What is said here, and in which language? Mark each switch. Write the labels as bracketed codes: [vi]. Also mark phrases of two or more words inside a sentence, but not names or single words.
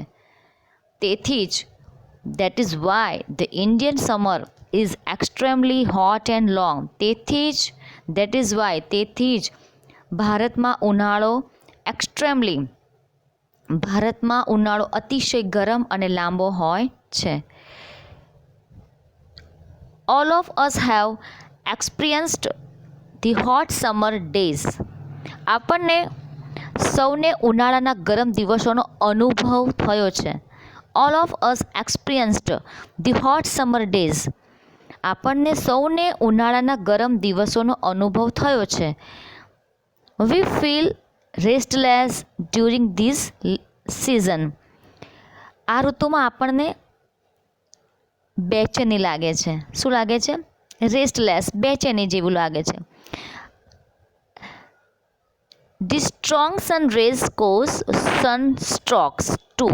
[gu] તેથી જ [en] That is why the Indian summer is extremely hot and long. [gu] તેથી જ તેથી જ ભારતમાં ઉનાળો અતિશય ગરમ અને લાંબો હોય છે। [en] All of us have experienced the hot summer days. [gu] આપણને સૌને ઉનાળાના ગરમ દિવસોનો અનુભવ થયો છે। [en] All of us experienced the hot summer days. [gu] આપણને સૌને ઉનાળાના ગરમ દિવસોનો અનુભવ થયો છે। [en] We feel restless during this season. [gu] આ ઋતુમાં આપણને બેચેની લાગે છે। શું લાગે છે? [en] રેસ્ટલેસ, [gu] બેચેની જેવું લાગે છે। [en] The strong sun rays cause sunstrokes too.